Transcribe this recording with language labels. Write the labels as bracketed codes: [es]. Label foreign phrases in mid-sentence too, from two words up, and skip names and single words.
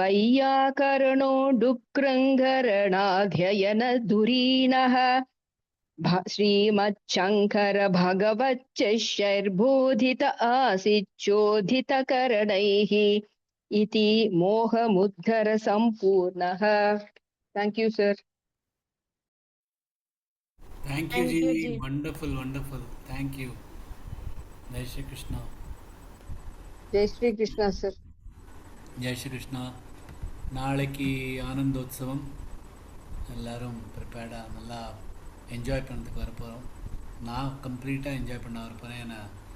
[sa] वैयाकरणो डुक्रङ्गरणाध्ययनधुरीणः श्रीमच्छङ्कर भगवच्चैर्बोधित आसीच्चोदितकरणैः इति मोहमुद्धर सम्पूर्णः. [en] Thank you, sir. Thank you Thank ಜಿ. you, Ji. Wonderful wonderful. Thank you. [hi] जय श्री कृष्ण. जय श्री कृष्ण, sir. जय श्रीकृष्ण. [ta] நாளைக்கு ஆனந்தோத்சவம் எல்லோரும் ப்ரிப்பேர்டாக நல்லா என்ஜாய் பண்ணுறதுக்கு வரப்போகிறோம். நான் கம்ப்ளீட்டாக என்ஜாய் பண்ண வரப்போகிறேன். ஏன்னா